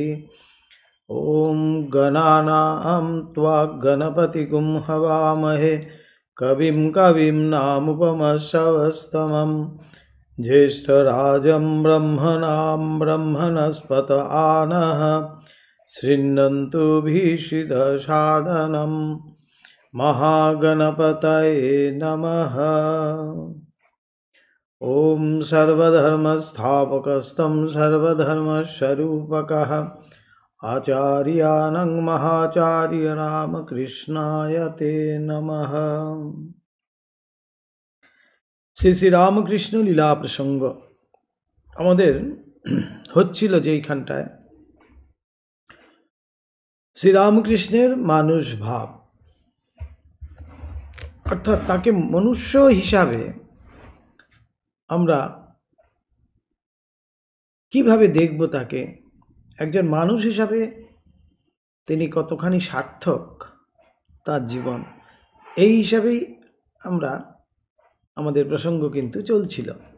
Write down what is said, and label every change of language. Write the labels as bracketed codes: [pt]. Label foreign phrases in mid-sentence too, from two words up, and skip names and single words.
[sa] ॐ गणानां त्वा गणपतिगुं हवामहे कविं कवीनामुपमश्रवस्तमं ज्येष्ठराजं ब्रह्मणां ब्रह्मणस्पत आनः शृण्वन्तु भीषितसादनं महागणपतये नमः। ॐ सर्वधर्मस्थापकस्तं सर्वधर्मस्वरूपकः आचार्यानं महाचार्य रामकृष्णाय ते नमः। [bn] শ্রী শ্রী রামকৃষ্ণ লীলা প্রসঙ্গ আমাদের হচ্ছিল যেইখানটায় শ্রীরামকৃষ্ণের মানুষ ভাব, অর্থাৎ তাকে মনুষ্য হিসাবে আমরা কিভাবে দেখব, তাকে একজন মানুষ হিসাবে তিনি কতখানি সার্থক তার জীবন, এই হিসাবেই আমরা আমাদের প্রসঙ্গ কিন্তু চলছিল।